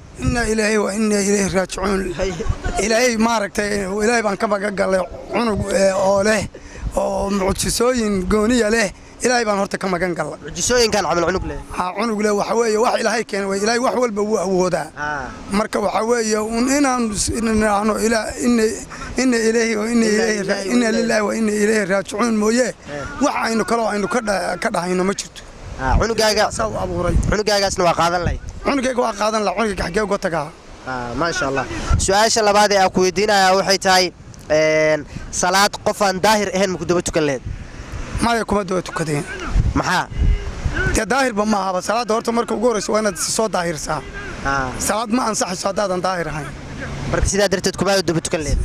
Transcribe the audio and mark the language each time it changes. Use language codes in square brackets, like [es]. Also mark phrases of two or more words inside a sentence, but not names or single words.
[ar] إنا لله وإنا إليه راجعون [so] ilaahi ma aragtay ilaahi baan ka magagalay cunug oo leh oo mucjisooyin gooniya leh ilaahi baan horta ka magan galay mucjisooyinkan camal cunug leh cunug leh waxa weeye wax ilaahay keenay way ilaahi wax walba wuu awoodaa marka waxa weeye inaan [ar] إنا لله وإنا لله وإنا إليه راجعون [so] mooye wax aynu kala aynu ka dhahayno ma jirto cunugaagaasna waa qaadan lahayd cunugayga waa qaadan lahaa cunugayga xagee uga tagaa [ar] ما شاء الله [so] سؤال labaad ee ku weydiinaya waxay tahay salaad qof aan daahir ahayn ma ku daba tukan lahayd ma kuma daba tukadeen maxaa daahir ba ma aha salaad horta marka ugu horeyso waa inaad soo daahirsaa salaad ma ansaxayso hadaadan daahir ahayn marka sidaa darteed kuma daba tukan lahayd